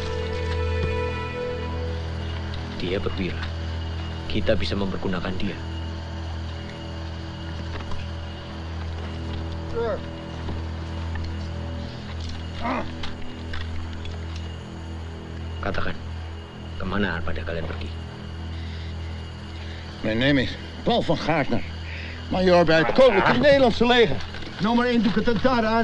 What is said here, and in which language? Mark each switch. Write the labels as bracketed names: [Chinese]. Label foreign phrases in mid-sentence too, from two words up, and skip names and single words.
[Indonesian] Dia perwira. Kita bisa mempergunakan dia. Katakan, kemana pada kalian pergi? [Dutch] Mijn naam is Paul van Gaartner, major bij het Koninklijk Nederlandse Leger. Nummer 1 doe ik het daar aan.